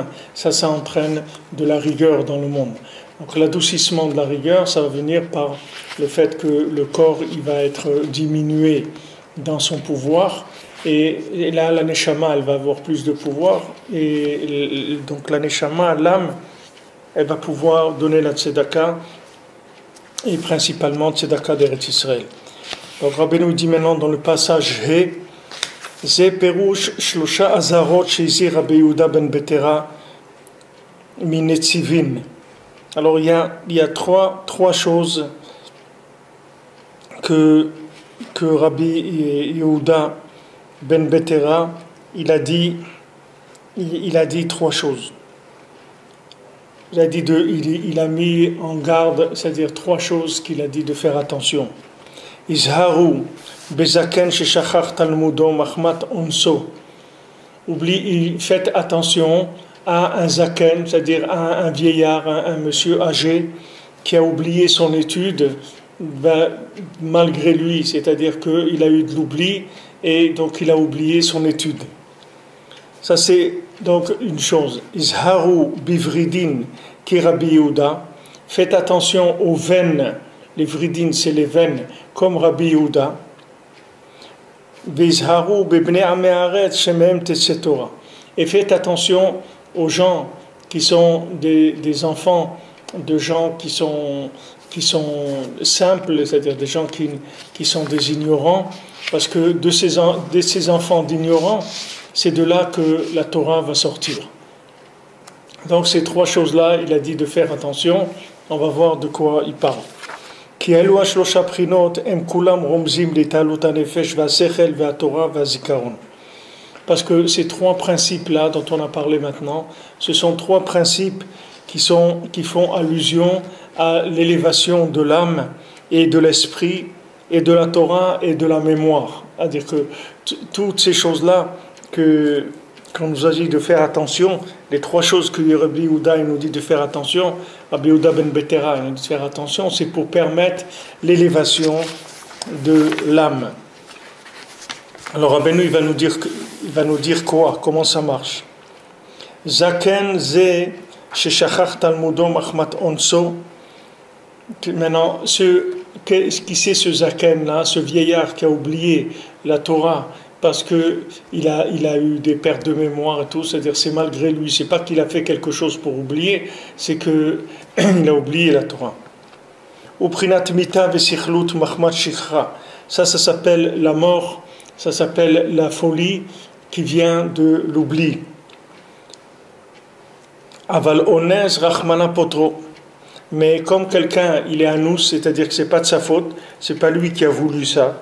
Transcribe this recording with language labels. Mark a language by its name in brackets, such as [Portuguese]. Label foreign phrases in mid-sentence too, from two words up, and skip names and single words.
[French] Ça entraîne de la rigueur dans le monde. Donc l'adoucissement de la rigueur, ça va venir par le fait que le corps, il va être diminué dans son pouvoir. Et là, la neshama, elle va avoir plus de pouvoir. Et donc la neshama, l'âme, elle va pouvoir donner la tzedaka, et principalement tzedaka d'Eretz Israël. Donc Rabbeinu dit maintenant dans le passage He, [Hebrew] זה פירוש שלוש אזהרות שהזהיר רבי יהודה בן בתירה מנציבין. [French] Alors il y a trois choses que Rabbi Yehuda ben Betera, il a dit trois choses. Il a mis en garde, c'est-à-dire trois choses qu'il a dit de faire attention. [Hebrew] הזהרו בזקן ששכח תלמודו מחמת אונסו. [French] Faites attention à un zaken, c'est-à-dire à un vieillard, un monsieur âgé qui a oublié son étude, malgré lui, c'est-à-dire qu'il a eu de l'oubli et donc il a oublié son étude. Ça c'est donc une chose. [Hebrew] הזהרו בורידין כי רבי יהודה. [French] Faites attention aux veines. Les vridin, c'est les veines, comme Rabbi Yehuda. [Hebrew] והזהרו בבני עמי הארץ שמהם תצא תורה. [French] Et faites attention aux gens qui sont des enfants de gens qui sont simples, c'est-à-dire des gens qui sont des ignorants, parce que de ces enfants d'ignorants, c'est de là que la Torah va sortir. Donc ces trois choses-là, il a dit de faire attention. On va voir de quoi il parle. [Hebrew] כי אלו השלשה פרינות הם כולם רומזים לעילות הנפש והשכל והתורה והזכרון. [French] Parce que ces trois principes-là dont on a parlé maintenant, ce sont trois principes qui font allusion à l'élévation de l'âme et de l'esprit et de la Torah et de la mémoire. C'est-à-dire que toutes ces choses-là qu'on nous a dit de faire attention, les trois choses que Rabbi Yehuda nous dit de faire attention, Rabbi Yehuda ben Betera nous dit de faire attention, c'est pour permettre l'élévation de l'âme. Alors Rabbeinu il va nous dire quoi, comment ça marche. [Hebrew] זקן זה ששכח תלמודו מחמת אונסו. [French] Maintenant, qui c'est ce zaken là, ce vieillard qui a oublié la Torah parce que il a eu des pertes de mémoire et tout, c'est-à-dire c'est malgré lui, c'est pas qu'il a fait quelque chose pour oublier, c'est que il a oublié la Torah. [Hebrew] ופרינת מיתה וסכלות מחמת שכחה. [French] Ça s'appelle la mort, ça s'appelle la folie qui vient de l'oubli. [Hebrew] אבל אונס רחמנא פטרו. [French] Mais comme quelqu'un, il est anous, c'est-à-dire que c'est pas de sa faute, c'est pas lui qui a voulu ça.